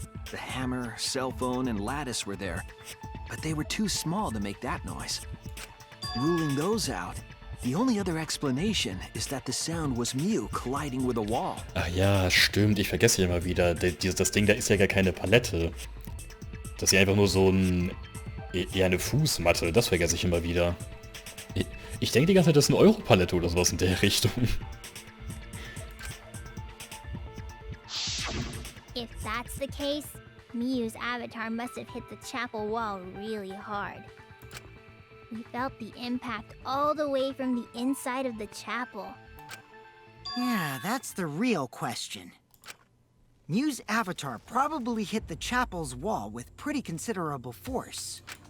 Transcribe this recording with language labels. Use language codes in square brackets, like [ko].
[en] The hammer, cell phone, and lattice were there, but they were too small to make that noise. Ruling those out, the only other explanation is that the sound was Mew colliding with a wall. [de] Ach ja, stimmt. Ich vergesse immer wieder. Das Ding da ist ja gar keine Palette. Das ist ja einfach nur so eher eine Fußmatte. Das vergesse ich immer wieder. Ich denke die ganze Zeit, das ist eine Europalette oder sowas in der Richtung. [en] that's the case, Miyu's avatar must have hit the chapel wall really hard. We felt the impact all the way from the inside of the chapel. Yeah, that's the real question. Mew's avatar probably hit the chapel's wall with pretty considerable force.